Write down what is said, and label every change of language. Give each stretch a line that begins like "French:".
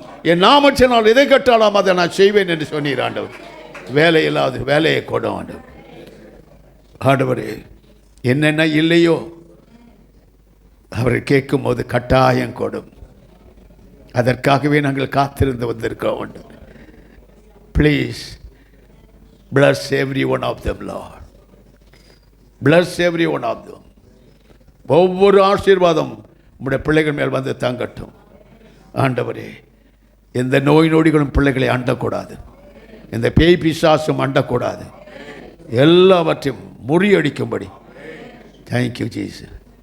Tamil: என் நாமத்தினால் எதை கட்டாலாம் அதை நான் செய்வேன் என்று சொன்னீர் ஆண்டவர். வேலை இல்லாத வேலையை கொடும் ஆண்டவர். ஆண்டவரே, என்னென்ன இல்லையோ அவர் கேட்கும் போது கட்டாயம் கொடும். அதற்காகவே நாங்கள் காத்திருந்து வந்திருக்கோம் ஆண்டவர்.
English: Please bless every one of them, Lord. Bless every one of them.
Tamil: ஒவ்வொரு ஆசீர்வாதம் உம்முடைய பிள்ளைகள் மேல் வந்து தங்கட்டும் ஆண்டவரே. எந்த நோய் நொடிகளும் பிள்ளைகளை அண்டக்கூடாது. எந்த பேய் பிசாசும் அண்டக்கூடாது. எல்லாவற்றையும் முறியடிக்கும்படி
English: Thank you Jesus.